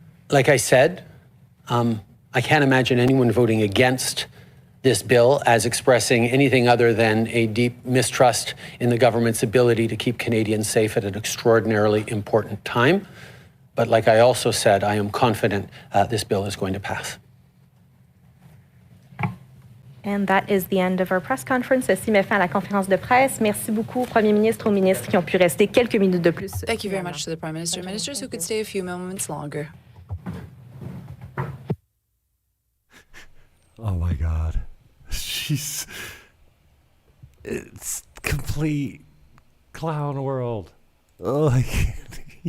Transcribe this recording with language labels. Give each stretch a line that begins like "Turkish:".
English: Like I said, I can't imagine anyone voting against this bill as expressing anything other than a deep mistrust in the government's ability to keep Canadians safe at an extraordinarily important time. But like I also said, I am confident this bill is going to pass. And that is the end of our press conference.
French: Ceci met fin à la conférence de presse. Merci beaucoup au Premier ministre, aux ministres qui ont pu rester quelques minutes de plus.
English: Thank you very much to the Prime Minister and ministers who could stay a few moments longer. Oh my God. It's complete clown world. Oh, I can't.